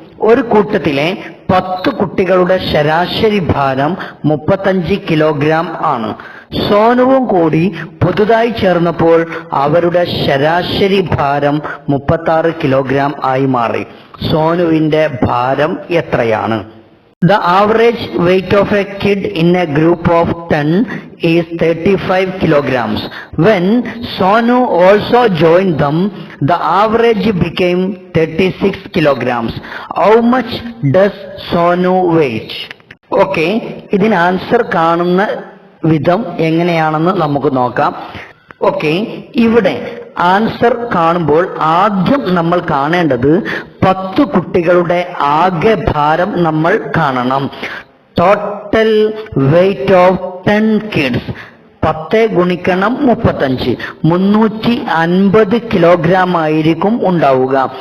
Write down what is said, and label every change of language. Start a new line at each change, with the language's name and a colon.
Malayalam: ഒരു കൂട്ടത്തിലെ 10 കുട്ടികളുടെ ശരാശരി ഭാരം 35 കിലോഗ്രാം ആണ്. സോനുവും കൂടി പുതുതായി ചേർന്നപ്പോൾ അവരുടെ ശരാശരി ഭാരം 36 കിലോഗ്രാം ആയി മാറി. സോനുവിന്റെ ഭാരം എത്രയാണ്?
English: The average weight of a kid in a group of 10 is 35 kilograms. When Sonu also joined them, the average became 36 kilograms. How much does Sonu weigh?
Malayalam: Okay, ഇതിന് ആൻസർ കാണുന്ന വിധം എങ്ങനെയാണെന്ന് നമുക്ക് നോക്കാം. ഓക്കെ, ഇവിടെ ആൻസർ കാണുമ്പോൾ ആദ്യം നമ്മൾ കാണേണ്ടത് 10 കുട്ടികളുടെ ആകെ ഭാരം നമ്മൾ കാണണം.
English: total weight of 10 kids
Malayalam: 10 ഗുണിക്കണം 35 350 കിലോഗ്രാം ആയിരിക്കും ഉണ്ടാവുക.